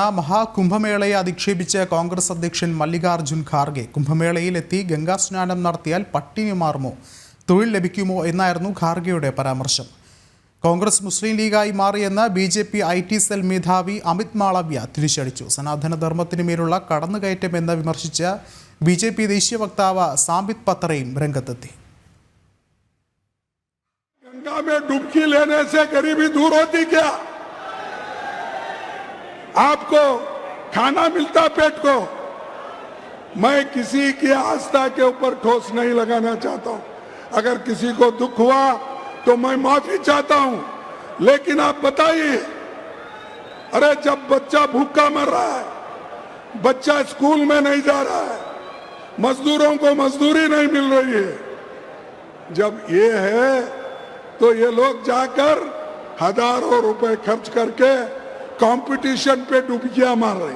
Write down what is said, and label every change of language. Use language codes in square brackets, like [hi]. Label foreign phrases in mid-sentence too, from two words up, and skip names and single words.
[ml] മഹാകുംഭമേളയെ അധിക്ഷേപിച്ച് കോൺഗ്രസ് അധ്യക്ഷൻ മല്ലികാർജുൻ ഖാർഗെ കുംഭമേളയിൽ എത്തി ഗംഗാ സ്നാനം നടത്തിയാൽ പട്ടിണി മാറുമോ, തൊഴിൽ ലഭിക്കുമോ എന്നായിരുന്നു ഖാർഗെയുടെ പരാമർശം. കോൺഗ്രസ് മുസ്ലിം ലീഗായി മാറിയെന്ന് BJP IT സെൽ മേധാവി അമിത് മാളവ്യ തിരിച്ചടിച്ചു. സനാതനധർമ്മത്തിന് മേലുള്ള കടന്നുകയറ്റമെന്ന് വിമർശിച്ച BJP ദേശീയ വക്താവ് സാംബിത് പത്രയും രംഗത്തെത്തി. [hi] गंगा में डुबकी लेने से गरीबी दूर होती क्या? आपको खाना मिलता पेट को? मैं किसी की आस्था के ऊपर ठोस नहीं लगाना चाहता हूं. अगर किसी को दुख हुआ तो मैं माफी चाहता हूं, लेकिन आप बताइए, अरे जब बच्चा भूखा मर रहा है, बच्चा स्कूल में नहीं जा रहा है, मजदूरों को मजदूरी नहीं मिल रही है, जब ये है तो ये लोग जाकर हजारों रुपए खर्च करके कंपटीशन पे डुबकियां मार रहे.